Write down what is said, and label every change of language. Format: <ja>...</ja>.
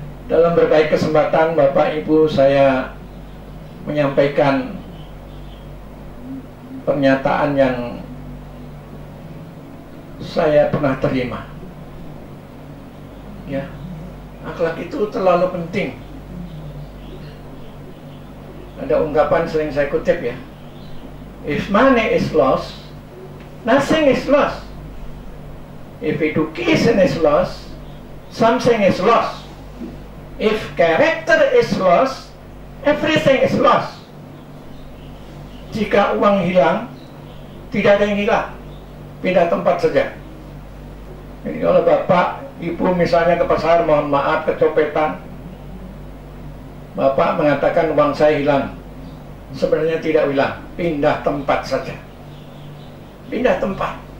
<id>Dalam berbagai kesempatan Bapak Ibu saya menyampaikan pernyataan yang saya pernah terima. Ya, akhlak itu terlalu penting. Ada ungkapan sering saya kutip ya.</id> <en>If money is lost, nothing is lost. If education is lost, something is lost. If character is lost, everything is lost.</en> <id>Jika uang hilang, tidak ada yang hilang. Pindah tempat saja. Jadi kalau Bapak, Ibu misalnya ke pasar, mohon maaf, kecopetan, Bapak mengatakan uang saya hilang. Sebenarnya tidak hilang, pindah tempat saja. Pindah tempat.</id>